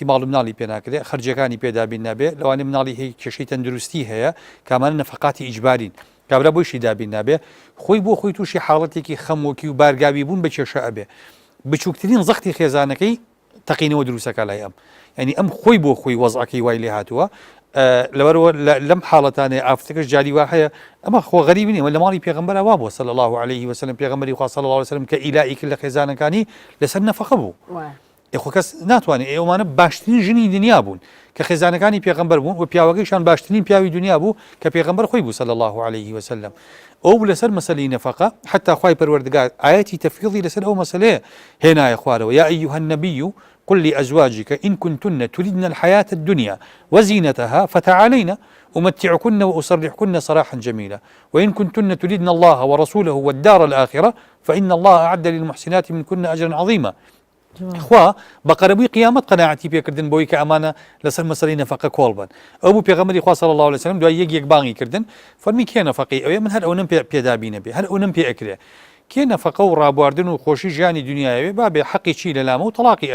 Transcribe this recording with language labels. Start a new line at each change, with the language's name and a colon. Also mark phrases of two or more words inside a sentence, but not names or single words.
Central Kurdish: ماڵ مناڵی پێ ناکرێت خەرجەکانی پێدابین نابێ لەوانێ مناڵی هەیە کێشەی تەندروستی هەیە کامانە نەفقاتی ئیجبارین کابرا بۆشی دابین نابێ خۆی بۆ خۆی تووشی حاڵەتێکی خەمۆکی و بارگاوی بوون بە کێشە ئەبێ بچووکترین زەختی خێزانەکەی تەقینەوە دروستەکە لای ئەم ینی ئەم خۆی بۆ خۆی وەزعەکەی وای لێ هاتووە لەبەرەوە لەم حاڵەتانەیە ئافرەتەکەش جاری وا هەیە ئەمە خۆ غەریبی نیە لە ماڵی پێغەمبەر وا بووە
Arabic: صلی الله عليه وسلم
Central Kurdish: پێغەمبەری خوا
Arabic: صلی الله عليه وسلم
Central Kurdish: کە ئیلائی کرد لە خێزانەکانی لەسەر نەفەقە بوو خۆ کەس ناتوانێت ئێوەمانە باشترین ژنی دنیا بوون کە خێزانەکانی پێغەمبەر بوون و پیاوەکەیشان باشترین پیاوی دنیا بوو کە پێغەمبەر خۆی بوو
Arabic: صلی الله عليه وسلم
Central Kurdish: ئەو لەسەر مەسەلەی نەفەقە حتا خوای پەروەردگار ئاەتی تەفویضی لەسەر ئەو مەسەلەیە هێنایە خوارەوە
Arabic: یا ئەیها النبی قل لأزواجك إن كنتن تريدن الحياة الدنيا وزينتها فتعالينا أمتعكن وأسرحكن سراحا جميلا وإن كنتن تريدن الله ورسوله والدار الآخرة فإن الله أعد للمحسنات منكن أجرا عظيما خوا
Central Kurdish: بقربوی قیامەت قەناعەتی پێکردن بۆی کە ئەمانە لەسەر مەسەلەی نەفەقە کۆڵ بن ئەو بوو پێغەمبەری خوا
Arabic: صلی الله عليه وسلم
Central Kurdish: دوای یەک بانگی کردن فەرمی کێ نەفەقی ئەوێ من هەر ئەو نم پێدابینە بێ هەر ئەو نم پێ ئەکرێ کێ نەفەقە و ڕابواردن و خۆشی ژیانی دنیاوێ بابێ حەقی چی لەلامە و تەلاقی